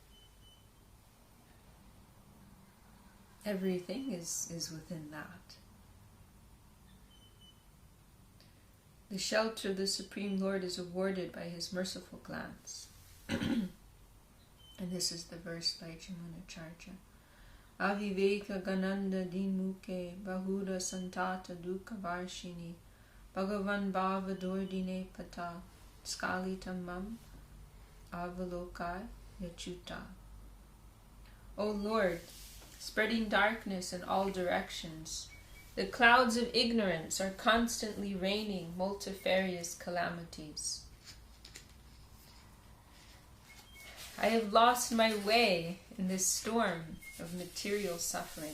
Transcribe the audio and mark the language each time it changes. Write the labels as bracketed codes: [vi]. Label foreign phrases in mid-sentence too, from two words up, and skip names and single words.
[en] Everything is within that. The shelter of the Supreme Lord is awarded by his merciful glance. And this is the verse by Jamunacharya. [sa] Aviveka gananda dinmuke bahura santata dukkha varshini bhagavan bhava dordine pata skalitam mam avalokai yachuta. [en] O Lord, spreading darkness in all directions, the clouds of ignorance are constantly raining multifarious calamities. I have lost my way in this storm of material suffering.